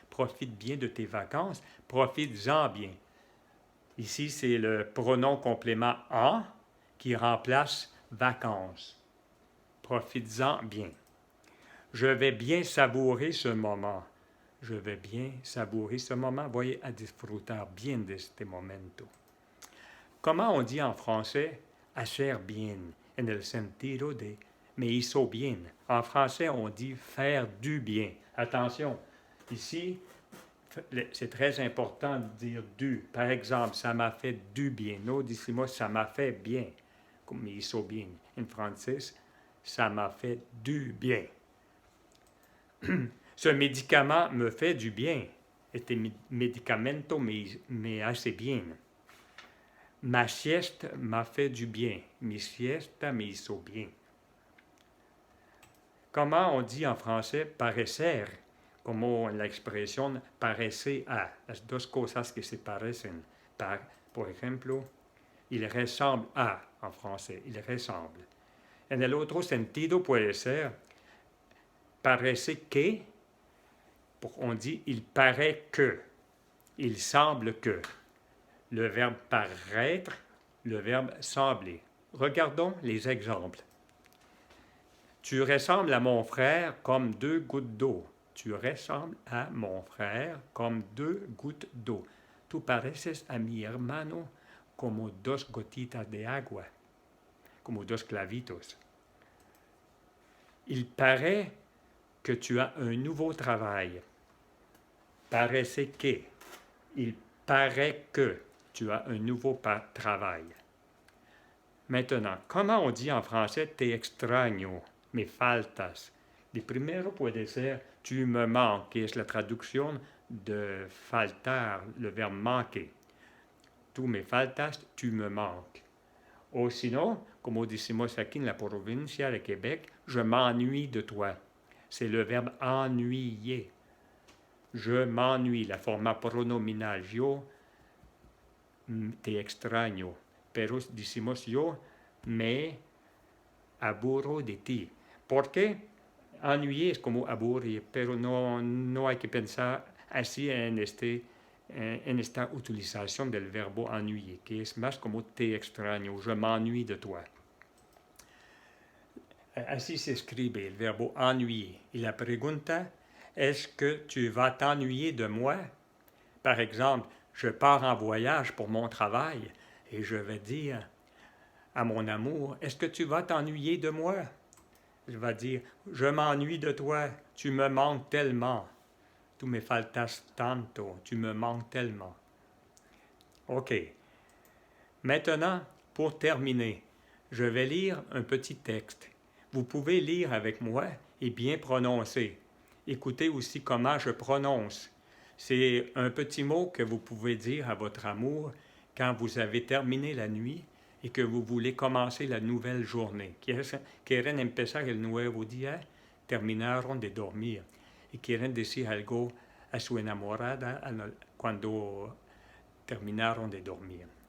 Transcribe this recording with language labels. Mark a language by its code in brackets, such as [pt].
[fr] Profite bien de tes vacances, profites-en bien. Ici, c'est le pronom complément en qui remplace vacances. Profites-en bien. Je vais bien savourer ce moment. Je vais bien savourer ce moment. [es] Voy a disfrutar bien de este momento. [fr] Comment on dit en français [es] hacer bien, en el sentido de me hizo bien. [fr] En français, on dit faire du bien. Attention, ici, c'est très important de dire du. Par exemple, ça m'a fait du bien. [es] No decimos [fr] ça m'a fait bien, comme [es] me hizo bien. [fr] En français, ça m'a fait du bien. Ce médicament me fait du bien. [es] Este medicamento me hace bien. [fr] Ma sieste m'a fait du bien. [es] Mi siesta me hizo bien. [fr] Comment on dit en français parecer? [es] Como la expresión parece a, las dos cosas que se parecen. Por ejemplo, [fr] il ressemble a, en français, il ressemble. [es] En el otro sentido puede ser parece que, [fr] on dit il paraît que, il semble que. Le verbe paraître, le verbe sembler. Regardons les exemples. Tu ressembles à mon frère comme 2 gouttes d'eau. Tu ressembles a mon frère comme 2 gouttes d'eau. [es] Tú pareces a mi hermano como 2 gotitas de agua, como 2 clavitos. [fr] Il paraît que tu as un nouveau travail. [es] Parece que. [fr] Il paraît que tu as un nouveau travail. Maintenant, comment on dit en français [es] te extraño, me faltas? De primero puede ser [fr] tu me manques, [es] que es la traducción de faltar, [fr] le verbe manquer. [es] Tú me faltas, [fr] tu me manques. [es] O sinon, como decimos aquí en la provincia de Québec, [fr] je m'ennuie de toi. C'est le verbe ennuyer. Je m'ennuie, [es] la forma pronominal. Yo te extraño. Pero decimos yo me aburro de ti. ¿Por qué? Ennuyer es como aburrir, pero no hay que pensar así en esta utilización del verbo ennuyer, que es más como te extraño, [fr] je m'ennuie de toi. [es] Así se escribe el verbo ennuyer. Y la pregunta, [fr] est-ce que tu vas t'ennuyer de moi? Par exemple, je pars en voyage pour mon travail et je vais dire à mon amour, est-ce que tu vas t'ennuyer de moi? Je vais dire, je m'ennuie de toi, tu me manques tellement. [es] Tu me faltas tanto, [fr] tu me manques tellement. OK. Maintenant, pour terminer, je vais lire un petit texte. Vous pouvez lire avec moi et bien prononcer. Écoutez aussi comment je prononce. C'est un petit mot que vous pouvez dire à votre amour quand vous avez terminé la nuit et que vous voulez commencer la nouvelle journée. [es] Quieren empezar el nuevo día, terminaron de dormir. Y quieren decir algo a su enamorada cuando terminaron de dormir.